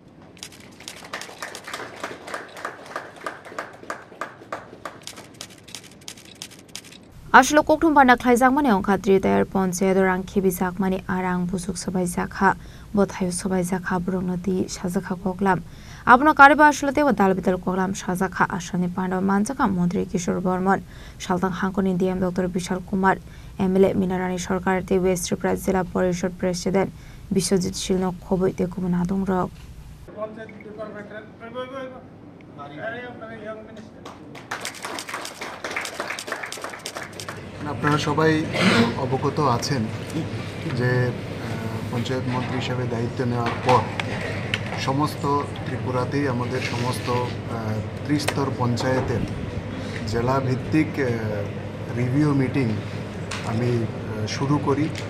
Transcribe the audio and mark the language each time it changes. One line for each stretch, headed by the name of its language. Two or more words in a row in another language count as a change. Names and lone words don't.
Kok Borok: Ashlo koktum panda khlaijak mani ongkhatri tayar ponche dorang khibijak mani arang busuk sabai jakha bothayo sabai jakha brongnati sajakha koklam abno kariba ashlote wa dalbital koklam sajakha asani panda manjaka mantri Kishore Bharman Shaltang Hangkoni DM Dr. Bishal Kumar MLA Minarani Sorkar te West Tripura Jila Porishod President Biswajit Shilno khoboite kubun adong rok
Bangla: আপনারা সবাই অবগত আছেন যে পঞ্চায়েত মন্ত্রী হিসেবে দায়িত্ব নেওয়ার পর সমস্ত ত্রিপুরাতেই আমাদের সমস্ত ত্রিস্তর পঞ্চায়েতের জেলা ভিত্তিক
English: review meeting
Bangla: আমি শুরু করি